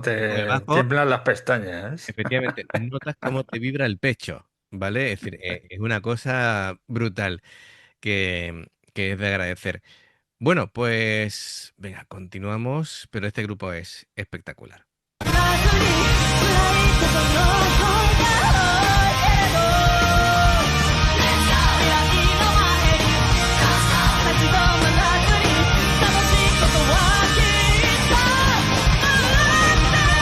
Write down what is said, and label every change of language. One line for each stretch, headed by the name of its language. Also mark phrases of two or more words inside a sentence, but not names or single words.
Spanish: con el te bajo, tiemblan las pestañas. efectivamente, notas cómo te vibra el pecho, ¿vale? Es decir, es una cosa brutal que es de agradecer. Bueno, pues venga, continuamos, pero este grupo es espectacular.
Japanese: 「暗いことの方が多いけど」「未来の前に立ち止まらずに楽しいことはきっと待って